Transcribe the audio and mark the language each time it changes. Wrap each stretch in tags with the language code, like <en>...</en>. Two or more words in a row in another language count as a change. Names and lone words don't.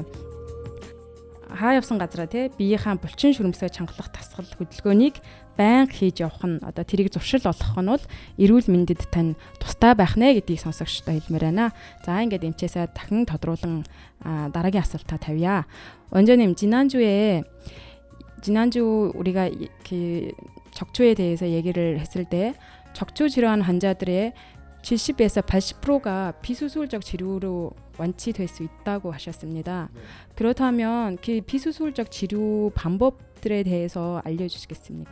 <mn>Хаа явсан газараа те биеийнхаа булчин шүрмсгээ чангалах дасгал хөдөлгөөнийг байнга хийж явах нь одоо тэрийг зуршил олгох нь бол эрүүл мэндэд тань тустай байх нэ гэдгийг сонсогчдод хэлмээр байна. За ингээд эмчээсээ дахин тодруулан дараагийн асуултаа тавья.</mn> <ko>원장님, 지난주 우리가 척추에 대해서 얘기를 했을 때 척추 질환 환자들의 70에서 80%가 비수술적 치료로 완치될 수 있다고 하셨습니다. 그렇다면 그 비수술적 치료 방법들에 대해서 알려주시겠습니까?</ko>